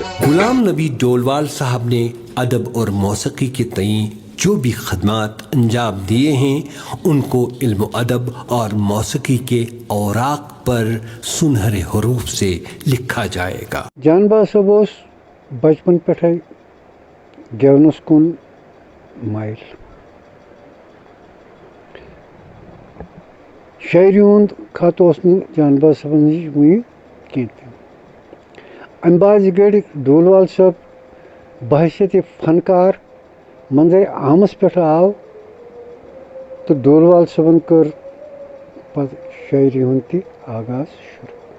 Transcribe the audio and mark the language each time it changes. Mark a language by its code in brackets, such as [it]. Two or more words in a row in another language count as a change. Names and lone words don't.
[ur] غلام نبی ڈولوال صاحب نے ادب اور موسیقی کے تئیں جو بھی خدمات انجام دیے ہیں ان کو علم و ادب اور موسیقی کے اوراق پر سنہرے حروف سے لکھا جائے گا. [ks] جان باز صٲب اوس بچپن پٮ۪ٹھَے گٮ۪ونَس کُن مایل. شاعری ہُنٛد خط اوس نہٕ جان باز صٲبَن نِش وٕنہِ کینٛہہ تہِ. اَمہِ بعد یہِ گٔڑۍ ڈولوال صٲب بحثیت فنکار منظر عامس پٮ۪ٹھ آو تہٕ ڈولوال صٲبن کٔر پتہٕ شاعری ہُنٛد تہِ آغاز شروع.